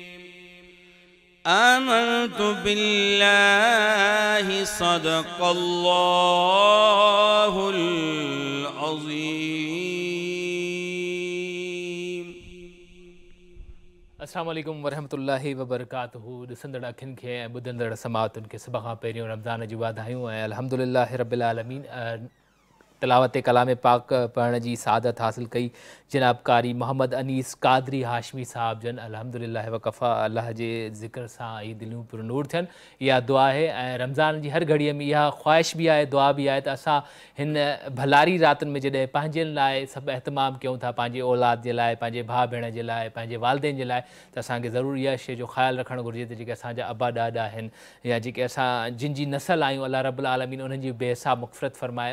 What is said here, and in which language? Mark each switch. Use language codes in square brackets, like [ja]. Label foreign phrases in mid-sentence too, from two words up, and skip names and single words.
[ar] آمنت بالله صدق الله العظيم. السلام عليكم ورحمة الله وبركاته. [sd] ॾिसंदड़ अखियुनि खे ऐं ॿुधंदड़ समाअतुनि खे सभ खां पहिरियों रमज़ान जी वाधायूं ऐं [ar] الحمد لله رب العالمين. [sd] तिलावत कलाम पाक पढ़ण जी सादत हासिल कई जनाब कारी मोहम्मद अनीस कादरी हाशमी साहब जन। अल्हम्दुलिल्लाह वकफ़ा। अल्लाह जे ज़िक्र सां ई दिलियूं पर नूर थियनि, इहा दुआ आहे। ऐं रमज़ान जी हर घड़ीअ में इहा ख़्वाहिश बि आहे, दुआ बि आहे त असां हिन भलारी रातुनि में जॾहिं पंहिंजनि लाइ सभु एहतमाम कयूं था, पंहिंजे औलाद जे लाइ, पंहिंजे भाउ भेण जे लाइ, पंहिंजे वालदेन जे लाइ, त असांखे ज़रूरु इहा शइ जो ख़्यालु रखणु घुरिजे त जेके असांजा अबा ॾाॾा आहिनि या जेके असां जिन जी नसल आहियूं, [ar] الله رب العالمين [sd] उन्हनि जी बेहिसाब मग़फ़िरत फ़रमाए।